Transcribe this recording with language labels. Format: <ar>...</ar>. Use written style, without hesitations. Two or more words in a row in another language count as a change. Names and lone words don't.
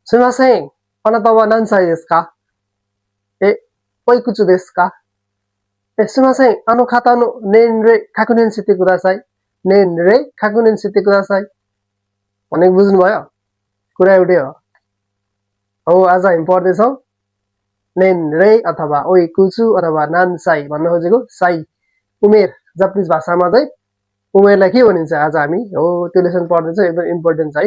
<ja>すみません。あなたは何歳ですか？おいくつですか？すみません。あの方の年齢確認してください。年齢確認してください。</ja> <ne>भनेको बुझ्नुभयो? कुरा एउटै हो। हो आज हामी पढ्दैछौँ नेनरे अथवा ओइकुचु अथवा नान्साई भन्न खोजेको साई उमेर जापानिज भाषामा चाहिँ उमेरलाई के भनिन्छ आज हामी हो त्यो लेसन पढ्दैछौँ एकदम इम्पोर्टेन्ट छ है।</ne>